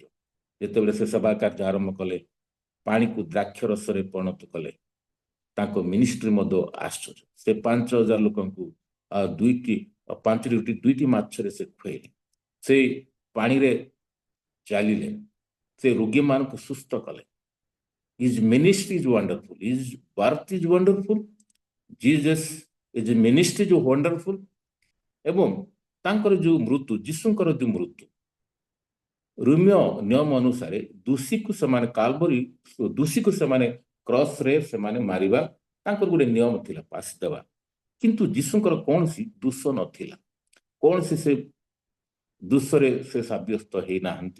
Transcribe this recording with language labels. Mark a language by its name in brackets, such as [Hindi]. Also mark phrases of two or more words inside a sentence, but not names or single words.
[Odia] ଯେତେବେଳେ ସେ ସେବା କାର୍ଯ୍ୟ ଆରମ୍ଭ କଲେ, ପାଣିକୁ ଦ୍ରାକ୍ଷ ରସରେ ପରିଣତ କଲେ, ତାଙ୍କ ମିନିଷ୍ଟ୍ରି ମଧ୍ୟ ଆଶ୍ଚର୍ଯ୍ୟ। ସେ 5,000 ଲୋକଙ୍କୁ ପାଞ୍ଚଟି ରୁଟି 2ଟି ମାଛରେ ସେ ଖୁଆଇଲେ। ସେ ପାଣିରେ ଚାଲିଲେ, ସେ ରୋଗୀମାନଙ୍କୁ ସୁସ୍ଥ କଲେ। [English] His ministry is wonderful. His birth is wonderful. Jesus is ministry is wonderful. [Odia] ଏବଂ ତାଙ୍କର ଯୋଉ ମୃତ୍ୟୁ, ଯୀଶୁଙ୍କର ଯୋଉ ମୃତ୍ୟୁ, ରୋମିଓ ନିୟମ ଅନୁସାରେ ଦୋଷୀକୁ ସେମାନେ କ୍ରସରେ ସେମାନେ ମାରିବା, ତାଙ୍କର ଗୋଟେ ନିୟମ ଥିଲା, ପାଶି ଦେବା। କିନ୍ତୁ ଯୀଶୁଙ୍କର କୌଣସି ଦୋଷ ନଥିଲା। କୌଣସି ସେ ଦୋଷରେ ସେ ସାବ୍ୟସ୍ତ ହେଇନାହାନ୍ତି।